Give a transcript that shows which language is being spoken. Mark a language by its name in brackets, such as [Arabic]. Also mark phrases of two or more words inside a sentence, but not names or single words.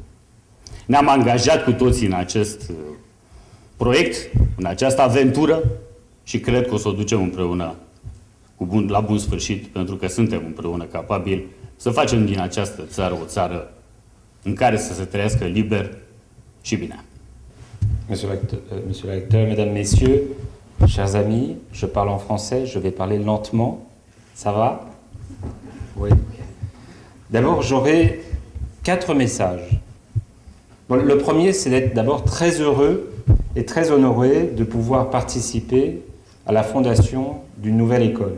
[Romanian] Ne-am angajat cu toții în acest proiect, în această aventură și cred că o să o ducem împreună la bun sfârșit, pentru că suntem împreună capabili să facem din această țară o țară în care să se trăiască liber și bine. [French] Monsieur le recteur, mesdames, messieurs, chers amis, je parle en français, je vais parler lentement. Ça va? Oui. D'abord, j'aurai 4 messages. Bon, le premier, c'est d'être d'abord très heureux et très honoré de pouvoir participer à la fondation d'une nouvelle école.